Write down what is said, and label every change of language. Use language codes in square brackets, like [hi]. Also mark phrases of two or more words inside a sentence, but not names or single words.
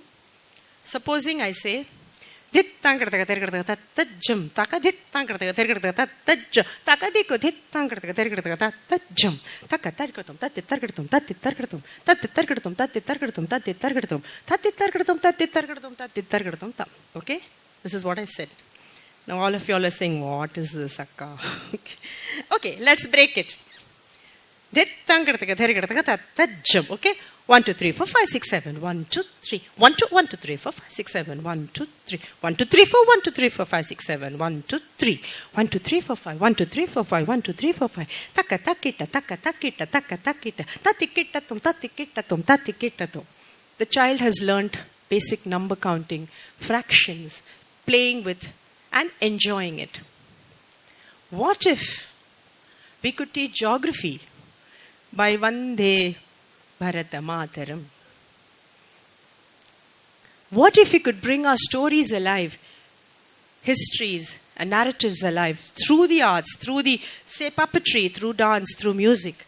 [en] Supposing I say, so what okay, this is what I said. Now all of you all are saying, what is this, Akka? Okay, let's break it. Okay, 1, 2, 3, 4, 5, 6, 7. 1, 2, 3. 1, 2, 1, 2, 3, 4, 5, 6, 7. 1, 2, 3. 1, 2, 3, 4, 1, 2, 3, 4, 5, 6, 7. 1, 2, 3. 1, 2, 3, 4, 5. 1, 2, 3, 4, 5. 1, 2, 3, 4, 5. Taka takita, taka takita, taka takita. Tatikita tum, tatikita tum, tatikita tum. The child has learnt basic number counting, fractions, playing with and enjoying it. What if we could teach geography by Vande Bharatanatyam? What if we could bring our stories alive, histories and narratives alive through the arts, through the, say, puppetry, through dance, through music?